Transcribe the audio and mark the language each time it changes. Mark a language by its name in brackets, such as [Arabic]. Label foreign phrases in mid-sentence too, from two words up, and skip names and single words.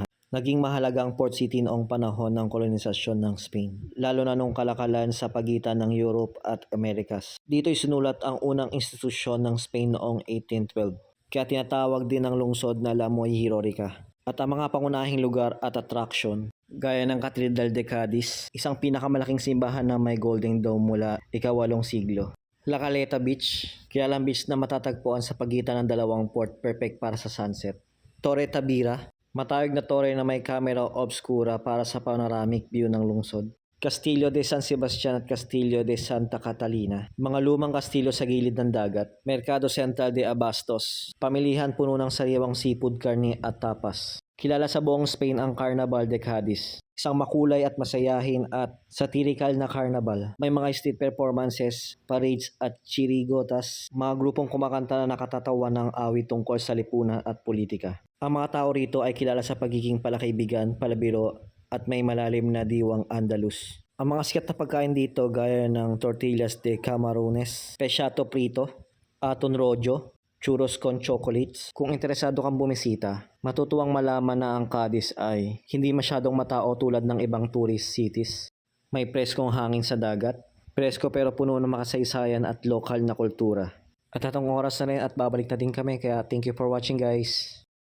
[Filipino] Naging mahalaga ang port city noong panahon ng kolonisasyon ng Spain, lalo na nung kalakalan sa pagitan ng Europe at Americas. Dito isinulat ang unang institusyon ng Spain noong 1812, kaya tinatawag din ang lungsod na La Moirorica. At ang mga pangunahing lugar at attraction, gaya ng Catedral de Cadiz, isang pinakamalaking simbahan na may [English] golden dome [Filipino] mula ika-8 siglo. La Caleta Beach, kilalang beach na matatagpuan sa pagitan ng dalawang port, perfect para sa sunset. Torre Tabira, matawag na torre na may camera obscura para sa [English] panoramic view [Filipino] ng lungsod. Castillo de San Sebastian at Castillo de Santa Catalina, mga lumang kastilyo sa gilid ng dagat. Mercado Central de Abastos, pamilihan puno ng sariwang seafood, karne at tapas. Kilala sa buong Spain ang Carnaval de Cadiz, isang makulay at masayahin at satirical na carnival. May mga [English] street performances, [Filipino] parades at chirigotas, mga grupong kumakanta na nakatatawa ng awit tungkol sa lipunan at politika. Ang mga tao rito ay kilala sa pagiging palakaibigan, palabiro at may malalim na diwang Andalus. Ang mga sikat na pagkain dito gaya ng [Spanish] tortillas de camarones, pescado prito, aton rojo, churros con chocolates. [Filipino] Kung interesado kang bumisita, matutuwang malaman na ang Cadiz ay hindi masyadong matao tulad ng ibang [English] tourist cities. [Filipino] May preskong hangin sa dagat, presko pero puno ng makasaysayan at lokal na kultura. At atong oras na rin at babalik na din kami, kaya [English] thank you for watching guys.